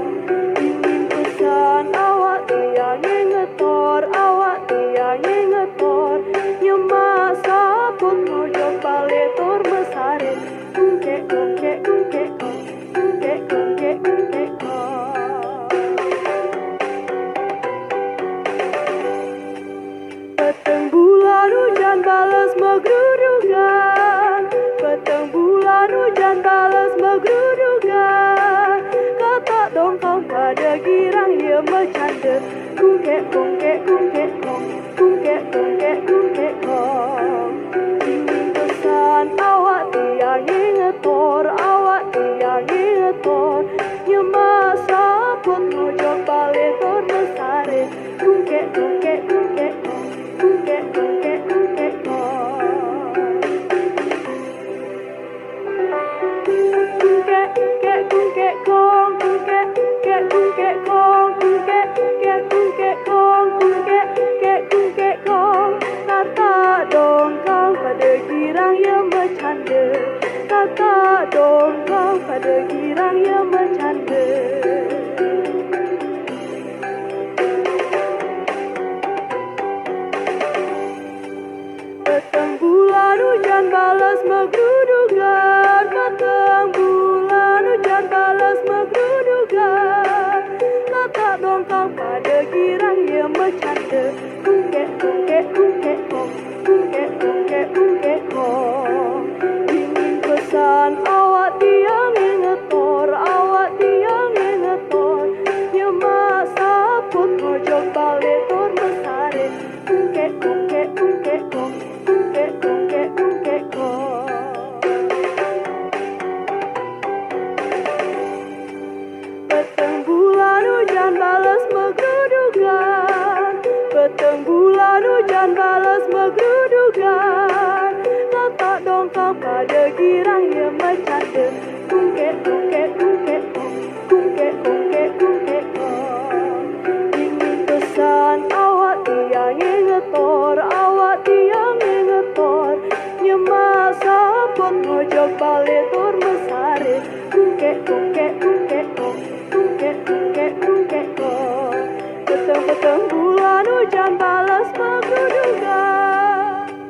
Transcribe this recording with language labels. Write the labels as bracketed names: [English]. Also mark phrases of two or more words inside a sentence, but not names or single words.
[Balinese] Ingin pesan awak tiang ngetor, awak tiang ngetor. Nyemak saput ngojok baletor mesare, kungkek kungkek kungkek kong, kungkek kungkek kungkek kong. Peteng bulan hujan balas megrudukan, peteng bulan hujan balas megrudukan. [Indonesian] Kata dongkong pada girang ia bercanda, kungkek kungkek kungkek kong, kungkek kungkek kungkek kong. [Balinese] Ingin pesan awak tiang ngetor, awak tiang ngetor. Nyemak saput ngojok baletor mesare, kungkek kungkek kungkek kong, kungkek kungkek kungkek kong. Kungkek kungkek kungkek kong, kungkek kungkek kungkek kong, kungkek kungkek kungkek kong, kungkek kungkek kungkek kong. [Indonesian] Kata dongkong pada girang yang bercanda, kata dongkong pada girang yang bercanda. [Balinese] Peteng bulan hujan balas megrudukan, peteng bulan hujan balas megrudukan. [Indonesian] Kata dongkong pada girang yang bercanda, kungkek kungkek kungkek kong, kungkek kungkek kungkek kong. [Balinese] Ingin pesan awak tiang ngetor, awak tiang ngetor. Nyemak saput ngojok baletor mesare, kungkek kungkek kungkek kong, kungkek kungkek kungkek kong. Peteng bulan hujan balas megrudukan, peteng bulan hujan balas megrudukan. Kata dongkong pada girang ia bercanda, kungkek kungkek kungkek kong, kungkek kungkek kungkek kong. Ingin pesan awak tiang ngetor, awak tiang ngetor. Nyemak saput ngojok baletor mesare, kungkek kungkek kungkek kong, kungkek kungkek kungkek kong. Peteng-peteng bulan hujan balas megrudukan.